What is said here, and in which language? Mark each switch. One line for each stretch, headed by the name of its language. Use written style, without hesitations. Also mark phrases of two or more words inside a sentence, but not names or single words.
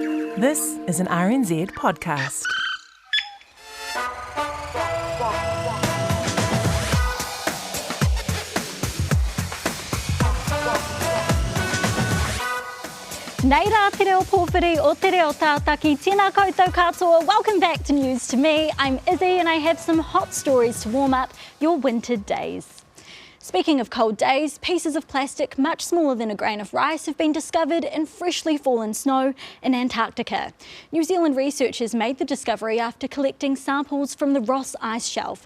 English: This is an RNZ podcast.
Māori: Nei rā te reo pōwhiri o te reo tātaki, tēnā koutou katoa.
English: Welcome back to News to Me. I'm Izzy and I have some hot stories to warm up your winter days. Speaking of cold days, pieces of plastic much smaller than a grain of rice have been discovered in freshly fallen snow in Antarctica. New Zealand researchers made the discovery after collecting samples from the Ross ice shelf.